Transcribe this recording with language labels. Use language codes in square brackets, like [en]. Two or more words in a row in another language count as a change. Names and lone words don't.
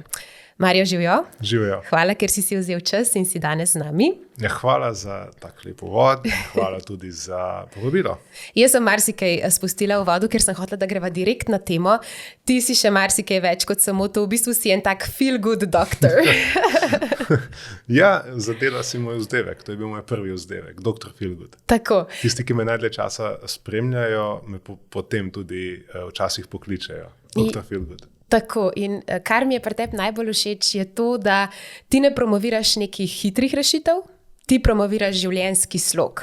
[sl] Mario, živijo. Živijo. Hvala, ker si vzel čas in si danes z nami. Ja, hvala za tak lep uvod in hvala tudi za povabilo. Jaz sem marsikaj spustila v vodu, ker sem hotela, da greva direkt na temo. Ti si še marsikaj več kot samo to. V bistvu si en tak [en] feel good doctor. [sl] Ja, zadela si moj vzdevek. To je bil moj prvi vzdevek, doktor Feel Good. Tako. Tisti, ki me najdlje časa spremljajo, me potem tudi včasih pokličejo. Doktor Feel Good. Tako, in kar mi je pri tebi najbolj všeč, je to, da ti ne promoviraš nekih hitrih rešitev, ti promoviraš življenjski slog.